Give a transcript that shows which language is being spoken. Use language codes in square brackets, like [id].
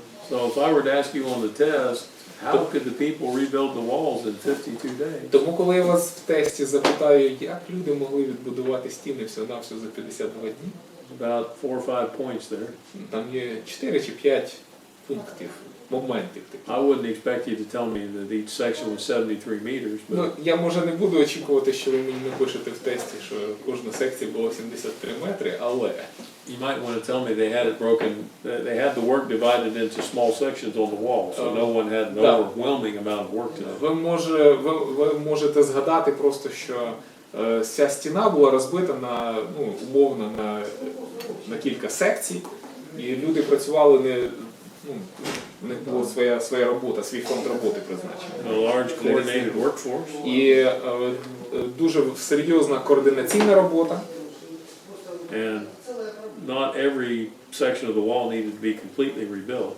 [en] So if I were to ask you on the test, how could the people rebuild the walls in 52 days? [uk] Тому коли я вас в тесті запитаю, як люди могли відбудувати стіни всього-навсього за 52 дні, [en] About 4 or 5 points there. [uk] там є 4 чи 5 пунктів, моментів таких. [en] I wouldn't expect you to tell me that each section was 73 meters, but [uk] Ну, я може не буду очікувати, що ви мені напишете в тесті, що кожна секція була 73 метри, але [en] you might want to tell me they had it broken, they had the work divided into small sections on the wall, so no one had an [ru] Да. [en] overwhelming amount of work to do. [uk] ви можете згадати просто, що ця стіна була розбита на, ну, умовно на кілька секцій, і люди працювали ну, у них була своя робота, свій фонд роботи призначений. [en] A large coordinated workforce. [uk] І дуже серйозна координаційна робота. [en] And not every section of the wall needed to be completely rebuilt.